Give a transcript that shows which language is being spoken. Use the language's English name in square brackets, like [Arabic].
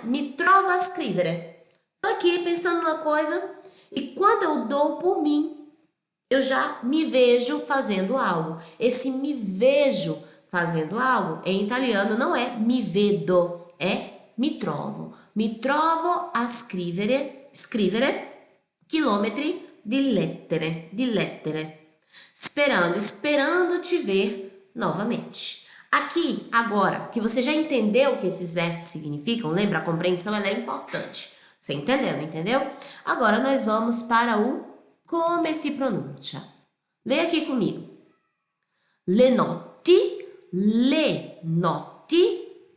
[Italian] Mi trovo a scrivere. [Portuguese] Tô aqui pensando numa coisa e quando eu dou por mim, eu já me vejo fazendo algo. Esse me vejo fazendo algo, em italiano, não é [Italian] mi vedo, [Portuguese] é [Italian] mi trovo. Mi trovo a scrivere chilometri di lettere. [Portuguese] Esperando te ver novamente. Aqui, agora, que você já entendeu o que esses versos significam, lembra? A compreensão ela é importante. Você entendeu, não entendeu? Agora nós vamos para o [Italian] come se pronuncia. [Portuguese] Lê aqui comigo. [Italian] Le notti, le notti.